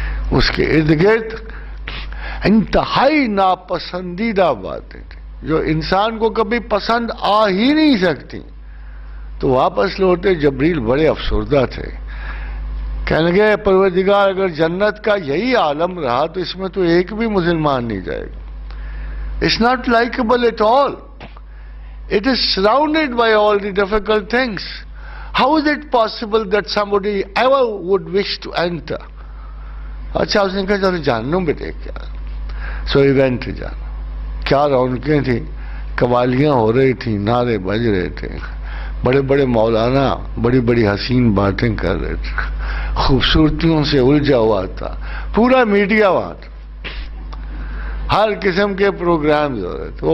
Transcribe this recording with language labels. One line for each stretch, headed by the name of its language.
Urdu: اس کے ارد گرد انتہائی ناپسندیدہ باتیں تھیں جو انسان کو کبھی پسند آ ہی نہیں سکتی. تو واپس لوٹے جبریل بڑے افسردہ تھے. کہنے لگے پروردگار، اگر جنت کا یہی عالم رہا تو اس میں تو ایک بھی مسلمان نہیں جائے گا.
English: It's not likable at all. It is surrounded by all the difficult things. How is it possible that somebody ever would wish to enter?
Urdu: اچھا اس نے کہا چلو جہنم بھی دیکھ کے آیا. سو ایونٹ جانا. کیا رونقیں تھیں، قوالیاں ہو رہی تھیں، نعرے بج رہے تھے، بڑے بڑے مولانا بڑی بڑی حسین باتیں کر رہے تھے، خوبصورتیوں سے الجھا ہوا تھا پورا میڈیا وہاں تھا، ہر قسم کے پروگرامز ہو رہے تھے.